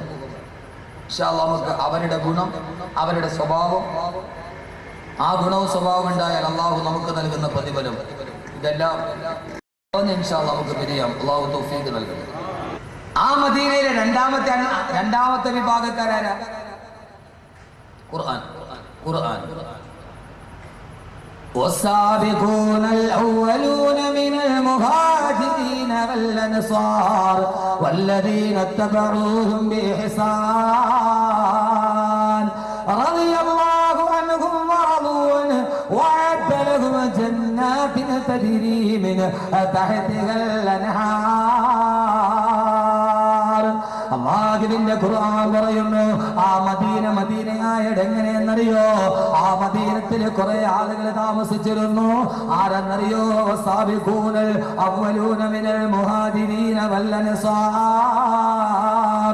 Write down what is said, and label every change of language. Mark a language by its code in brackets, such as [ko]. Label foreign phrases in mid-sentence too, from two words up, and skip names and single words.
[ar] إن شاء الله [ml] നമുക്ക് അവരുടെ ഗുണം, അവരുടെ സ്വഭാവം, ആ ഗുണവും സ്വഭാവം ഉണ്ടായാൽ അള്ളാഹു നമുക്ക് നൽകുന്ന പ്രതിഫലം ഇതെല്ലാം [ar] إن شاء الله [ml] നമുക്ക് പിരിയാം. അള്ളാഹു തൗഫീഖ് നൽകുന്നു. ആ മദീനയിലെ രണ്ടാമത്തെ വിഭാഗക്കാരാരാ? ഖുർആൻ. [ar] والسابقون الأولون من المهاجرين والأنصار والذين اتبعوهم بإحسان رضي الله عنهم ورضوا عنه وأعد لهم جنات تجري من تحتها الأنهار. [ml] അല്ലാഹുവിന്റെ ഖുർആൻ പറയുന്നു ആ മദീനയായത് എങ്ങനെയെന്നറിയോ? ആ മദീനത്തിൽ കുറെ ആളുകൾ താമസിച്ചിരുന്നു. ആരെന്നറിയോ? [ar] والسابقون الأولون من المهاجرين والأنصار.